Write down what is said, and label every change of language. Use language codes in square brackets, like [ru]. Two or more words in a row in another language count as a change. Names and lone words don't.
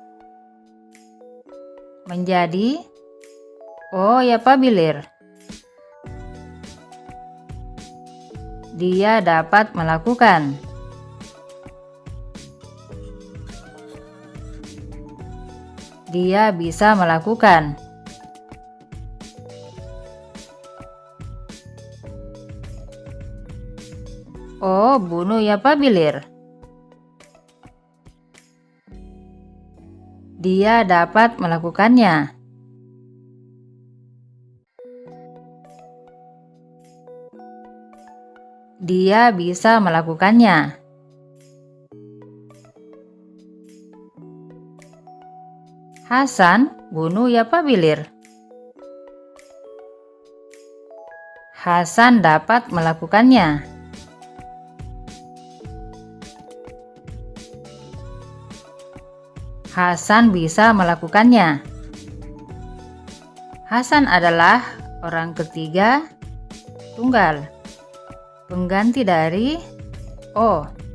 [tr] Menjadi oh yapabilir. [id] Dia dapat melakukan. Dia bisa melakukan. [tr] Oh, bunu yapabilir. [id] Dia dapat melakukannya. Dia bisa melakukannya. [tr] Hasan bunu yapabilir. [id] Hasan dapat melakukannya. Hasan bisa melakukannya. Hasan adalah orang ketiga tunggal, pengganti dari o.